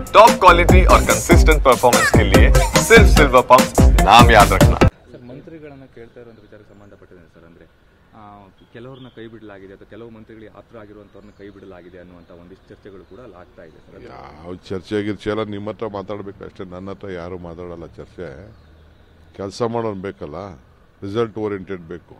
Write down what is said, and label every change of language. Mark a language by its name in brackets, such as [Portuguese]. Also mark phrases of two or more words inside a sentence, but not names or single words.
[English] top quality [Hindi] और [English] consistent performance [Hindi] के लिए सिर्फ सिल्वर पंप नाम याद रखना। [Kannada] ಸರ್ ಮಂತ್ರಿಗಳನ್ನು ಕೇಳ್ತಾ ಇರುವಂಥ ವಿಚಾರಕ್ಕೆ ಸಂಬಂಧಪಟ್ಟಿದೆ ಸರ್. ಅಂದರೆ ಕೆಲವ್ರನ್ನ ಕೈ ಬಿಡಲಾಗಿದೆ ಅಥವಾ ಕೆಲವು ಮಂತ್ರಿಗಳಿಗೆ ಆಪ್ತರ ಆಗಿರುವಂಥವ್ರನ್ನ ಕೈ ಬಿಡಲಾಗಿದೆ ಅನ್ನುವಂಥ ಒಂದಿಷ್ಟು ಚರ್ಚೆಗಳು ಕೂಡ ಅಲ್ಲಿ ಆಗ್ತಾ ಇದೆ ಸರ್. ಯಾವ ಚರ್ಚೆ ಎಲ್ಲ ನಿಮ್ಮ ಹತ್ರ ಮಾತಾಡಬೇಕು ಅಷ್ಟೇ, ನನ್ನ ಹತ್ರ ಯಾರು ಮಾತಾಡಲ್ಲ. ಚರ್ಚೆ ಕೆಲಸ ಮಾಡೋನು ಬೇಕಲ್ಲ, [English] result oriented [Kannada] ಬೇಕು.